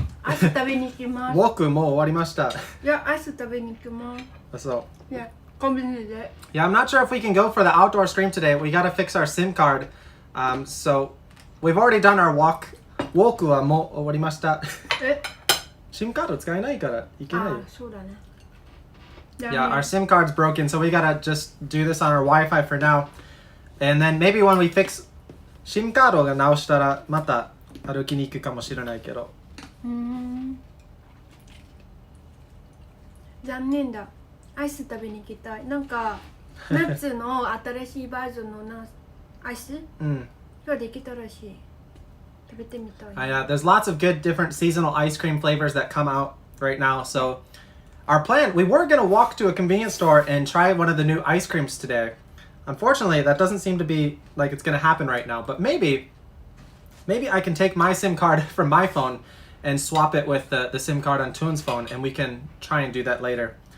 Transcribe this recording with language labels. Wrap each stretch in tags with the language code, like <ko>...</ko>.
<ja>アイス食べに行きます。 Woku mo owarimashita. いや、アイス食べに行きます。</ja> <en>So,</en> <ja>いや、コンビニで。</ja> <en>yeah, I'm not sure if we can go for the outdoor stream today. We gotta fix our SIM card. So we've already done our walk.</en> <ja>Woku wa mo owarimashita. え？ SIM card 使えないからいけない。あ、そうだね。</ja> <en>Yeah, our SIM card's broken, so we gotta just do this on our Wi-Fi for now. And then maybe when we fix SIM card</en> <ja>が直したらまた歩きに行くかもしれないけど。残念だ。アイス食べに行きたい。なんかナッツの新しいバージョンのアイスができたらしい。食べてみたい。</ja> <en>Yeah, there's lots of good different seasonal ice cream flavors that come out right now. So our plan, we were going to walk to a convenience store and try one of the new ice creams today. Unfortunately, that doesn't seem to be like it's going to happen right now. But maybe I can take my SIM card from my phone and swap it with the SIM card on Thuong's phone, and we can try and do that later.</en>